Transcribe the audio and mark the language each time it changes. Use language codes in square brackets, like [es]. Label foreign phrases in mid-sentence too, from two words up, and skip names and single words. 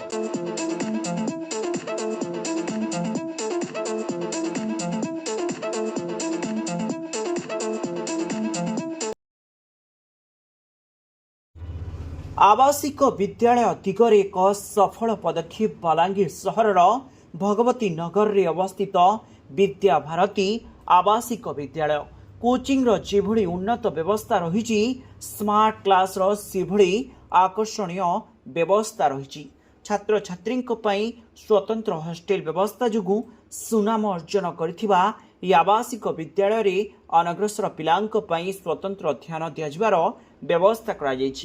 [or] ଆବାସିକ ବିଦ୍ୟାଳୟ ଦିଗରେ ଏକ ସଫଳ ପଦକ୍ଷେପ ବଲାଙ୍ଗୀର ସହର ଭଗବତୀ ନଗର ରେ ଅବସ୍ଥିତ ବିଦ୍ୟା ଭାରତୀ ଆବାସିକ ବିଦ୍ୟାଳୟ କୋଚିଂର ଯେଭଳି ଉନ୍ନତ ବ୍ୟବସ୍ଥା ରହିଛି, ସ୍ମାର୍ଟ କ୍ଲାସ୍ର ସେଭଳି ଆକର୍ଷଣୀୟ ବ୍ୟବସ୍ଥା ରହିଛି। ଛାତ୍ରଛାତ୍ରୀଙ୍କ ପାଇଁ ସ୍ୱତନ୍ତ୍ର ହଷ୍ଟେଲ ବ୍ୟବସ୍ଥା ଯୋଗୁଁ ସୁନାମ ଅର୍ଜନ କରିଥିବା ଏହି ଆବାସିକ ବିଦ୍ୟାଳୟରେ ଅନଗ୍ରସର ପିଲାଙ୍କ ପାଇଁ ସ୍ୱତନ୍ତ୍ର ଧ୍ୟାନ ଦିଆଯିବାର ବ୍ୟବସ୍ଥା କରାଯାଇଛି।